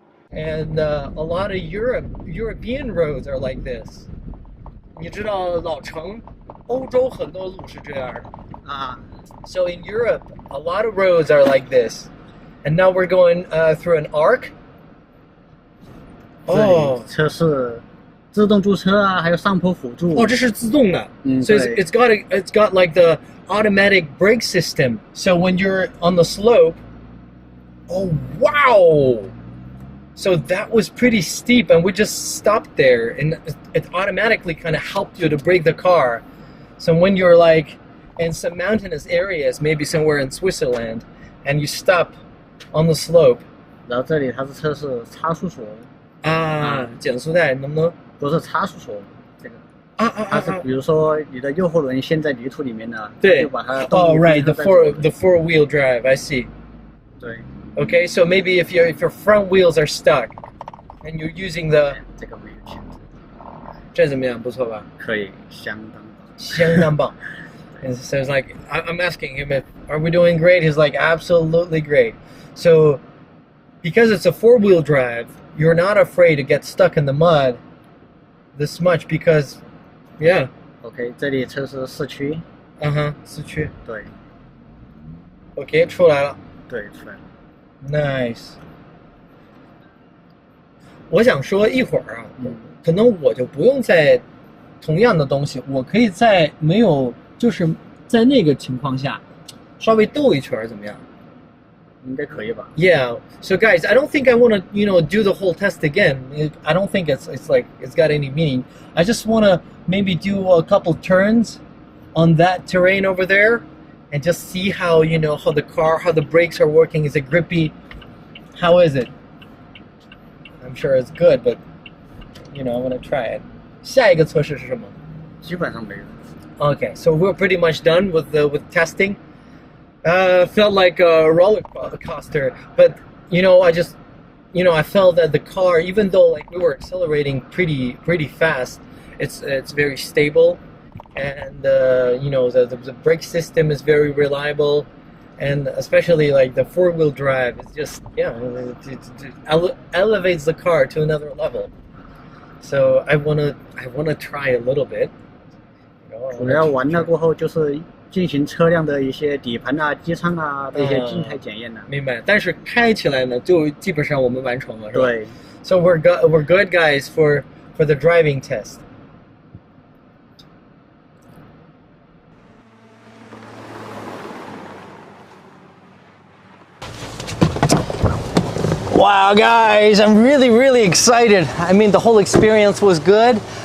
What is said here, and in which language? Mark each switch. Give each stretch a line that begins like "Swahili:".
English: And a lot of European roads are like this.
Chinese: 你知道老城，欧洲很多路是这样的啊。
English: So in Europe, a lot of roads are like this. And now we're going through an arc. 哦，
Chinese: 车是自动驻车啊，还有上坡辅助。哦，这是自动的。
English: So it's got like the automatic brake system. So when you're on the slope, oh wow! So that was pretty steep, and we just stopped there, and it automatically kind of helped you to brake the car. So when you're like in some mountainous areas, maybe somewhere in Switzerland, and you stop on the slope.
Chinese: 然后这里它是测试差速锁啊，减速带能不能？不是差速锁，这个它是比如说你的右后轮陷在泥土里面了，对，就把它。
English: Oh right, the four-wheel drive, I see.
Chinese: 对。
English: Okay, so maybe if your front wheels are stuck, and you're using the
Chinese: 这个没有限制。这怎么样？不错吧？可以，相当棒。相当棒。
English: And so it's like I'm asking him if are we doing great? He's like absolutely great. So because it's a four-wheel drive, you're not afraid to get stuck in the mud this much because, yeah.
Chinese: OK， 这里测试市区。市区。对。 OK， 出来了。对，出来了。
English: Nice。
Chinese: 我想说一会儿啊，可能我就不用在同样的东西，我可以在没有，就是在那个情况下，稍微兜一圈，怎么样？应该可以吧
English: ？Yeah. So guys, I don't think I want to, do the whole test again. I don't think it's like it's got any meaning. I just want to maybe do a couple turns on that terrain over there. And just see how, how the brakes are working. Is it grippy? How is it? I'm sure it's good, but, I want to try it.
Chinese: 下一个测试是什么？基本上没有。
English: Okay, so we're pretty much done with testing. Felt like a roller coaster, but, I felt that the car, even though like we were accelerating pretty fast, it's very stable. And the brake system is very reliable. And especially like the 4-wheel drive, it's just it elevates the car to another level. So I wanna try a little bit.
Chinese: 主要完了过后就是进行车辆的一些底盘啊、机舱啊的一些静态检验呢。明白。但是开起来呢，就基本上我们完成了，是吧？对。
English: So we're good guys for the driving test. Wow, guys, I'm really excited. I mean, the whole experience was good.